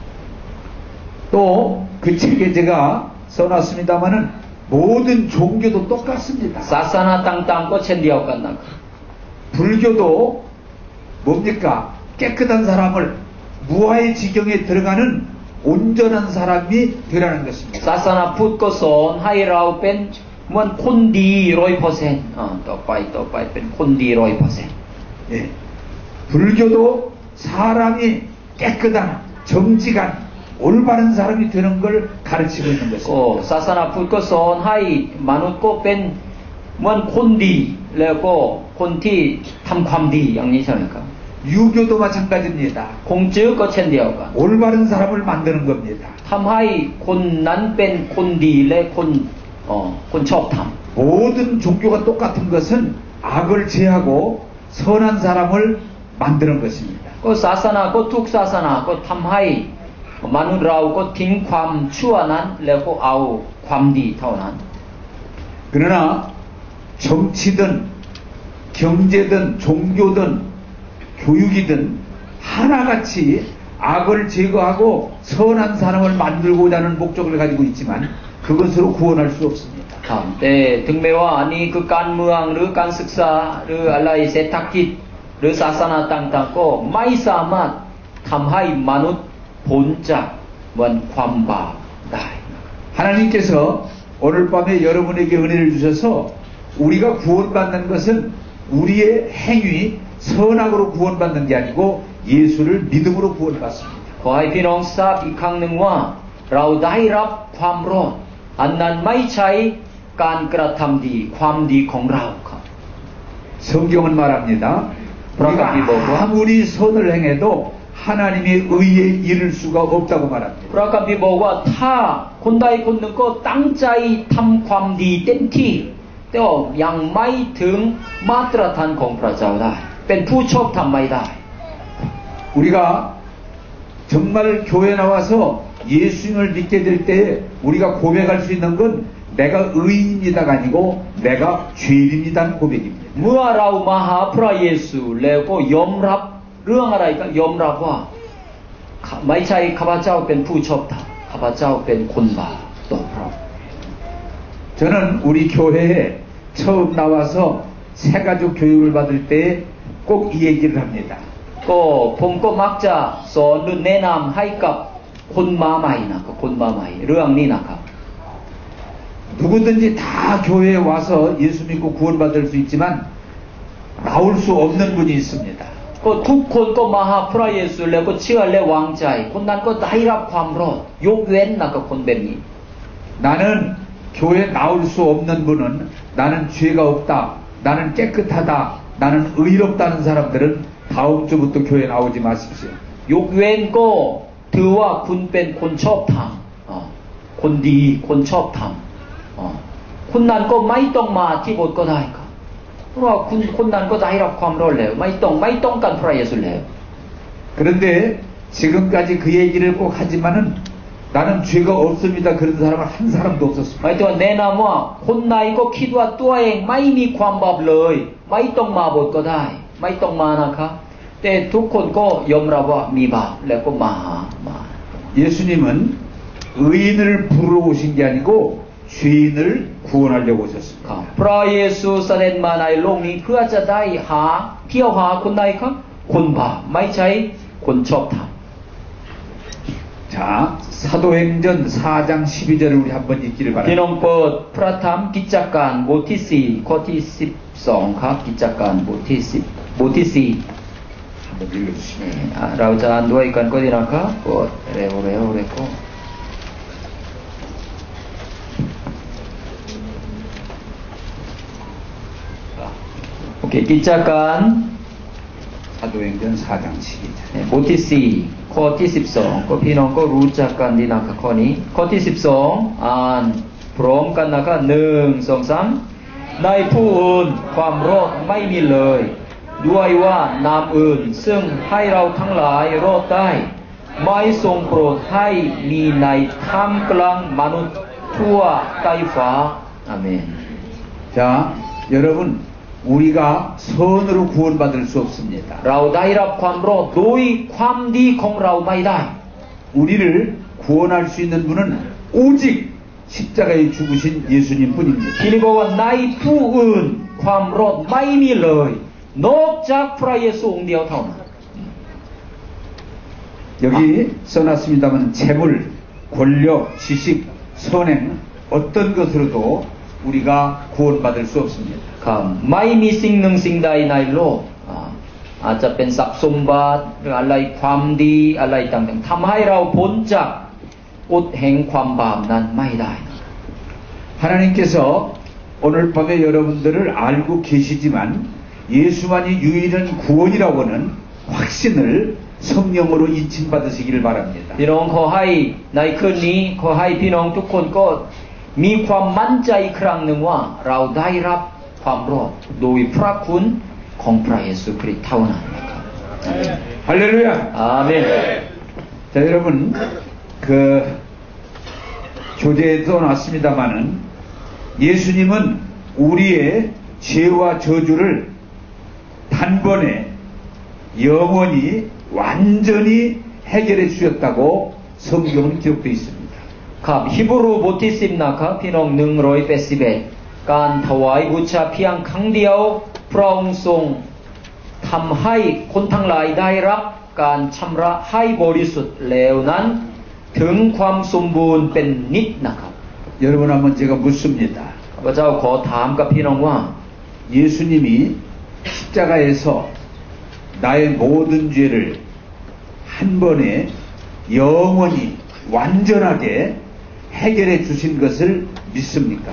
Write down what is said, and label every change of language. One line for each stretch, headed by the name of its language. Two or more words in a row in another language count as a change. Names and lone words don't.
Korean: 또 그 책에 제가 써놨습니다마는 모든 종교도 똑같습니다.
Thai: ศาสนาต่างๆก็เช่นเดียวกันนะครับ
Korean: 불교도 뭡니까? 깨끗한 사람을 무아의 지경에 들어가는 온전한 사람이 되라는 것입니다.
Thai: ศาสนาพุทธก็สอนให้เราเป็นเหมือนคนดี 100% ต่อไปเป็นคนดี 100%
Korean: 예. 불교도 사람이 깨끗한 정직한 올바른 사람이 되는 걸 가르치고 있는
Thai: ก็
Korean: 것입니다.
Thai: ศาสนาพุทธก็สอนให้มนุษย์ก็เป็นเหมือนคนดีแล้วก็คนที่ทำความดีอย่างนี้ใช่ไหมครับ
Korean: 유교도 마찬가지입니다.
Thai: คงจื้อก็เช่นเดียวกัน
Korean: 올바른 사람을 만드는 겁니다.
Thai: ทำให้คนนั้นเป็นคนดีและคนชอบธรรม
Korean: 모든 종교가 똑같은 것은 악을 제하고 선한 사람을 만드는 것입니다.
Thai: ก็ศาสนาก็ทุกศาสนาก็ทำให้มนุษย์เราก็ทิ้งความชั่วนั้นแล้วก็เอาความดีเท่านั้น
Korean: 그러나 정치든 경제든 종교든 교육이든 하나같이 악을 제거하고 선한 사람을 만들고자 하는 목적을 가지고 있지만 그것으로 구원할 수 없습니다.
Thai: ครับแต่ถึงแม้ว่าอันนี้คือการเมืองหรือการศึกษาหรืออะไรเศรษฐกิจหรือศาสนาต่างๆก็ไม่สามารถทำให้มนุษย์พ้นจากความบาปได้
Korean: 하나님께서 오늘 밤에 여러분에게 은혜를 주셔서 우리가 구원받는 것은 우리의 행위 선악으로 구원받는 게 아니고 예수를 믿음으로 구원받습니다.
Thai: ขอให้พี่น้องทราบอีกครั้งหนึ่งว่าเราได้รับความรอดอันนั้นไม่ใช่การกระทำดีความดีของเราครับ
Korean: 성경은 말합니다. 우리가 아무리 선을 행해도 하나님의 의에 이를 수가 없다고 말합니다.
Thai: พระคัมภีร์บอกว่าถ้าคนใดคนหนึ่งก็ตั้งใจทำความดีเต็มที่แต่ว่ายังไม่ถึงมาตรฐานของพระเจ้าได้เป็นผู้ชอบธรรมไม่ได้
Korean: 우리가 정말 교회 나와서 예수님을 믿게 될 때 우리가 고백할 수 있는 건 내가 의인이다가 아니고 내가 죄인이다는 고백입니다.
Thai: เมื่อเรามาหาพระเยซูแล้วก็ยอมรับเรื่องอะไรก็ยอมรับว่าไม่ใช่ข้าพเจ้าเป็นผู้ชอบธรรมข้าพเจ้าเป็นคนบาปต่อพระ
Korean: 저는 우리 교회에 처음 나와서 새가족 교육을 받을 때 꼭 이 얘기를 합니다.
Thai: ก็ผมก็มักจะสอนหรือแนะนำให้กับคนมาใหม่นะครับคนมาใหม่เรื่องนี้นะครับ
Korean: 누구든지 다 교회에 와서 예수 믿고 구원받을 수 있지만 나올 수 없는 분이 있습니다.
Thai: ก็ทุกคนก็มาหาพระเยซูแล้วก็เชื่อและวางใจคนนั้นก็ได้รับความรอดยกเว้นนะครับคนแบบนี้
Korean: 나는 교회에 나올 수 없는 분은 나는 죄가 없다, 나는 깨끗하다, 나는 의롭다는 사람들은 다음 주부터 교회에 나오지 마십시오.
Thai: ยกเว้นก็ถือว่าคุณเป็นคนชอบธรรมคนดีคนชอบธรรมคุณนั้นก็ไม่ต้องมาที่โบสถ์ก็ได้ครับเพราะว่าคุณนั้นก็ได้รับความรอดแล้วไม่ต้องการพระเยซูแล้ว
Korean: 그런데 지금까지 그 얘기를 꼭 하지만은 나는 죄가 없습니다. 그런 사람은 한 사람도 없었습니다.
Thai: หมายถึงแนะนำว่าคนไหนก็คิดว่าตัวเองไม่มีความบาปเลยไม่ต้องมาโบสถ์ก็ได้ไม่ต้องมานะครับแต่ทุกคนก็ยอมรับว่ามีบาปแล้วก็มา
Korean: 예수님은 의인을 부르러 오신 게 아니고 죄인을 구원하려고 오셨습니다.
Thai: พระเยซูเสด็จมาในโลกนี้เพื่อจะได้เที่ยวหาคนใดครับคนบาปไม่ใช่คนชอบธรรม
Korean: 자, 사도행전 4장 12절을 우리 한번 읽기를
Thai: พี่น้อง
Korean: 바랍니다.
Thai: เปิดพระธรรมกิจการบทที่4ข้อที่12ครับกิจการบทที่10บทที่4
Korean: 한번 읽어주시면
Thai: เราจะอ่านด้วยกันก็ดีนะครับกดเร็วก็โอเคกิจการ
Korean: 사도행전 4장 12절
Thai: บทที่4ข้อที่12ก็พี่น้องก็รู้จักกันดีนะครับข้อนี้ข้อที่12อ่านพร้อมกันนะครับ1 2 3ในผู้อื่นความรอดไม่มีเลยด้วยว่านามอื่นซึ่งให้เราทั้งหลายรอดได้ไม่ทรงโปรดให้มีในท่ามกลางมนุษย์ทั่วใต้ฟ้าอาเมน
Korean: 자, 여러분 우리가 선으로 구원받을 수 없습니다.
Thai: เราได้รับความรอดโดยความดีของเราไม่ได้
Korean: 우리를 구원할 수 있는 분은 오직 십자가에 죽으신 예수님 뿐입니다.
Thai: ที่นี่บอกว่าในผู้อื่นความรอดไม่มีเลยนอกจากพระเยซูองค์เดียวเท่านั้น
Korean: 여기 써놨습니다만 재물, 권력, 지식, 선행 어떤 것으로도 우리가 구원받을 수 없습니다.
Thai: ครับไม่มีสิ่งหนึ่งสิ่งใดในโลกอาจจะเป็นทรัพย์สมบัติหรืออะไรความดีอะไรต่างๆทำให้เราพ้นจากกฎแห่งความบาปนั้นไม่ได้
Korean: 하나님께서 오늘 밤에 여러분들을 알고 계시지만 예수만이 유일한 구원이라고는 확신을 성령으로 인침받으시기를 바랍니다.
Thai: พี่น้องขอให้ในคืนนี้ขอให้พี่น้องทุกคนก็มีความมั่นใจอีกครั้งหนึ่งว่าเราได้รับความรอดโดยพระคุณของพระเยซูคริสต์เท่านั้นนะครับ
Korean: 할렐루야.
Thai: อาเมน
Korean: 자, 여러분 그 교재에도 나왔습니다마는 예수님은 우리의 죄와 저주를 단번에 영원히 완전히 해결해 주셨다고 성경은 기록되어 있습니다.
Thai: ครับฮีบรูบทที่10นะครับพี่น้อง181การถวายบูชาเพียงครั้งเดียวพระองค์ทรงทำให้คนทั้งหลายได้รับการชำระให้บริสุทธิ์แล้วนั้นถึงความสมบูรณ์เป็นนิจนะครับ
Korean: 여러분 한번 제가 묻습니다.
Thai: ข้าพเจ้าขอถามกับพี่น้องว่า
Korean: 예수님이 십자가에서 나의 모든 죄를 한 번에 영원히 완전하게 해결해 주신 것을 믿습니까?